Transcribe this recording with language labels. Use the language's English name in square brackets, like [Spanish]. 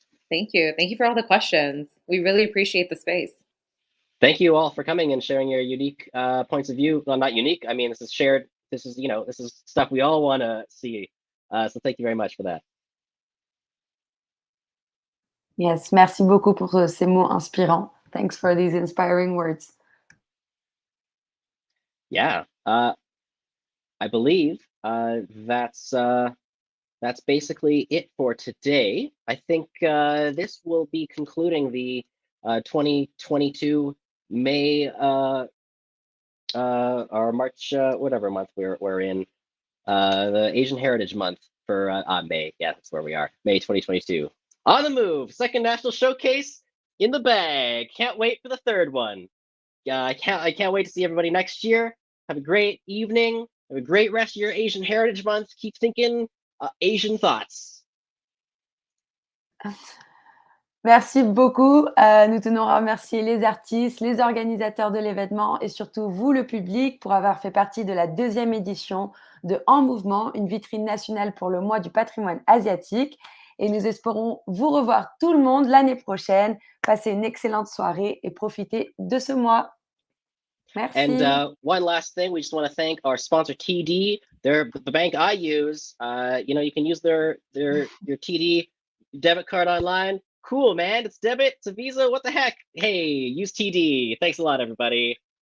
[English] Thank you. Thank you for all the questions. We really appreciate the space. Thank you all for coming and sharing your unique points of view. Well, not unique. I mean, this is shared. This is, you know, this is stuff we all want to see. So thank you very much for that. [French] Yes, merci beaucoup pour ces mots inspirants. [English] Thanks for these inspiring words. Yeah, I believe that's basically it for today. I think this will be concluding the 2022 May or March, whatever month we're in, the Asian Heritage Month for May. Yeah, that's where we are. May 2022. On the move, second national showcase in the bag. Can't wait for the third one. I can't wait to see everybody next year. Have a great evening. Have a great rest of your Asian Heritage Month. Keep thinking Asian thoughts. [French] Merci beaucoup. Nous tenons à remercier les artistes, les organisateurs de l'événement et surtout vous, le public, pour avoir fait partie de la 2e édition de En Mouvement, une vitrine nationale pour le mois du patrimoine asiatique. Et nous espérons vous revoir tout le monde l'année prochaine. Passez une excellente soirée et profitez de ce mois. Merci. [English] And one last thing, we just want to thank our sponsor TD. They're the bank I use. You know, you can use your TD debit card online. Cool, man. It's debit, it's a Visa. What the heck? Hey, use TD. Thanks a lot, everybody.